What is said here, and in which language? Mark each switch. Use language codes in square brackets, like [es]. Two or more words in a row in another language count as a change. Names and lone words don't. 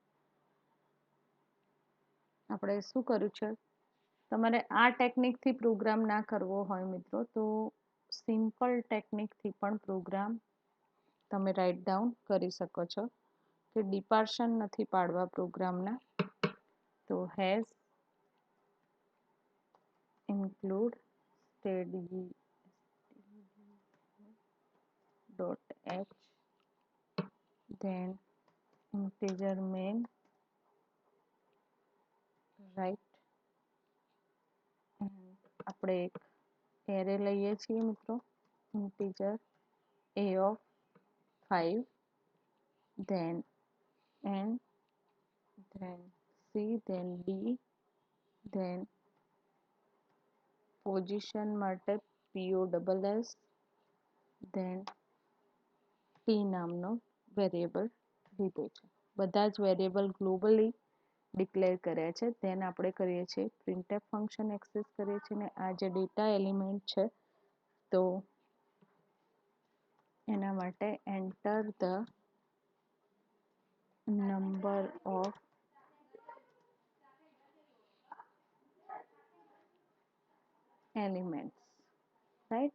[gu] આપણે શું કર્યું છે તમારે આ ટેકનિકથી પ્રોગ્રામ ના કરવો હોય મિત્રો તો સિમ્પલ ટેકનિકથી પણ પ્રોગ્રામ તમે [en] write down [gu] કરી શકો છો કે ડિપાર્શન નથી પાડવા પ્રોગ્રામના, તો હેઝ [en] include steady.h, then integer main, right, [gu] આપણે એક એરે લઈએ છીએ મિત્રો, [en] integer a of 5, then n, then c, then d, then [gu] પોઝિશન માટે POSS, then t નામનો વેરિયેબલ લીધો છે. બધા જ વેરિયેબલ [en] globally declare [gu] કર્યા છે. then આપણે કરીએ છીએ printf ફંક્શન એક્સેસ કરીએ છીએ ને આ જે [en] data element [gu] છે તો એના માટે [en] enter the number of elements, right.